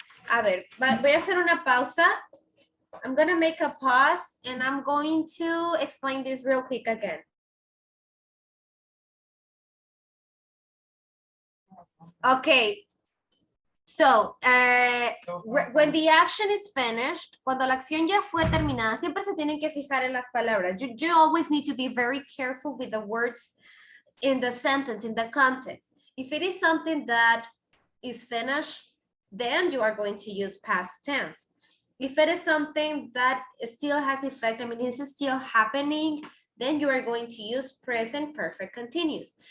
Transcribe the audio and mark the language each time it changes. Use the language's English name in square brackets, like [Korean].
[Spanish] A ver, voy a hacer una pausa. [English] I'm gonna make a pause and I'm going to explain this real quick again. Okay. So, when the action is finished, [Spanish] cuando la acción ya fue terminada, siempre se tienen que fijar en las palabras. [English] You always need to be very careful with the words in the sentence, in the context. If it is something that is finished, then you are going to use past tense. If it is something that still has effect, I mean, this is still happening, then you are going to use present perfect continuous.